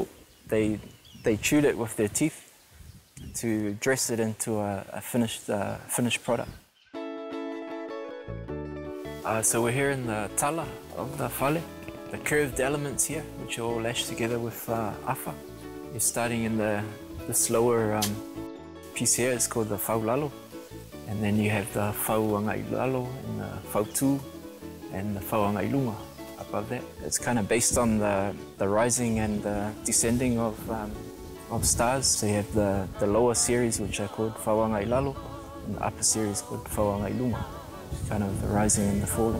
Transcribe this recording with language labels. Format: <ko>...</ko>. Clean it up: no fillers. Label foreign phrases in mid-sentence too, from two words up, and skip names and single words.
<en>They chewed it with their teeth to dress it into a finished product. So we're here in the tala of the fale, the curved elements here, which are all lashed together with afa. You're starting in the slower piece here, it's called the</en> <sm>fau lalo.</sm> <en>And then you have the</en> <sm>fau angailalo</sm> <en>and the</en> <sm>fau tu</sm> <en>and the</en> <sm>fau angailunga</sm> <en>above that. It's kind of based on the rising and the descending of stars. So you have the lower series, which are called</en> <sm>fau angailalo,</sm> <en>and the upper series called</en> <sm>fau angailunga,</sm> <en>which is kind of the rising and the falling.</en>